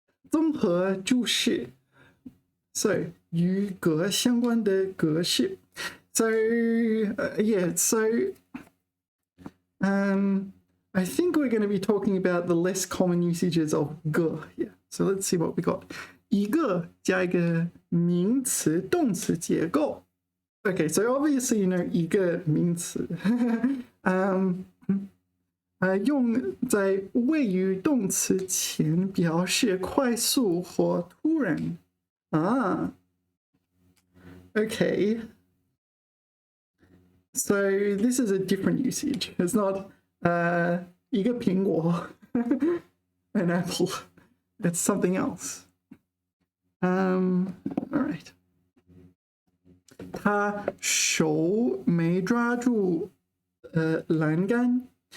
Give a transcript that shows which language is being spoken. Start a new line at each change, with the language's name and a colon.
Chinese: 综合注释
English: ，so
Chinese: 与格相关的格式
English: ，so yeah, so I think we're going to be talking about the less common usages of 个 here. So let's see what we got.
Chinese: 一个加一个名词动词结构 ，
English: okay, so obviously you know
Chinese: 一个名词，用在谓语动词前表示快速或突然啊。
English: Okay. So this is a different usage. It's not 一个苹果 an apple. It's something else. All right.
Chinese: 他手没抓住栏杆。